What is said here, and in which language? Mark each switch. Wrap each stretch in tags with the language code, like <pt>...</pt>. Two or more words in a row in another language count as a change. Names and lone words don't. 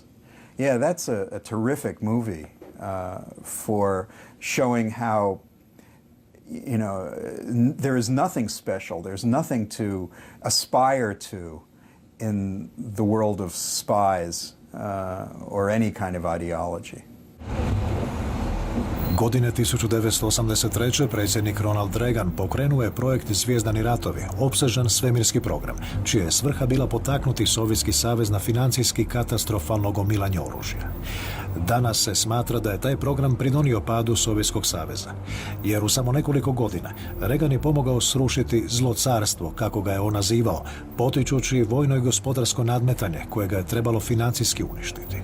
<en>Yeah, that's a terrific movie for showing how, you know, there is nothing special, there's nothing to aspire to in the world of spies or any kind of ideology.</en> <hr>Godine 1983. predsjednik Ronald Reagan pokrenuo je projekt Zvjezdani ratovi, opsežan svemirski program, čija je svrha bila potaknuti Sovjetski savez na financijski katastrofalno gomilanje oružja. Danas se smatra da je taj program pridonio padu Sovjetskog saveza, jer u samo nekoliko godina Reagan je pomogao srušiti zlo carstvo, kako ga je on nazivao, potičući vojno i gospodarsko nadmetanje koje ga je trebalo financijski uništiti.</hr>